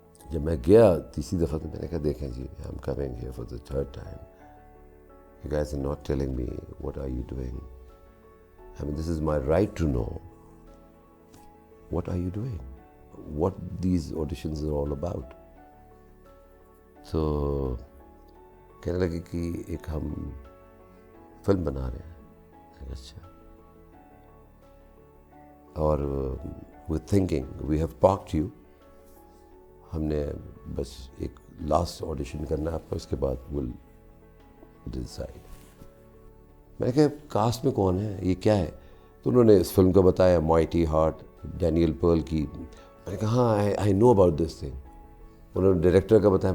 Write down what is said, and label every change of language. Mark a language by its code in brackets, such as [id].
[ur] جب میں گیا تیسری دفعہ تو میں نے کہا دیکھیں جی [en] I am coming here for the 3rd time. You guys are not telling me what are you doing. I mean, this is my right to know. What are you doing? What these auditions are all about. [ur] So کہنے لگے کہ ایک ہم film بنا رہے ہیں. اچھا. [en] اور we're thinking we have parked you. [ur] ہم نے بس ایک لاسٹ آڈیشن کرنا ہے آپ کا، اس کے بعد [en] Will decide. [ur] میں نے کہا کاسٹ میں کون ہے، یہ کیا ہے؟ تو انہوں نے اس فلم کا بتایا، مائٹی ہارٹ، ڈینیل پرل کی. میں نے کہا ہاں [en] I know about this thing. [ur] انہوں نے ڈائریکٹر کا بتایا.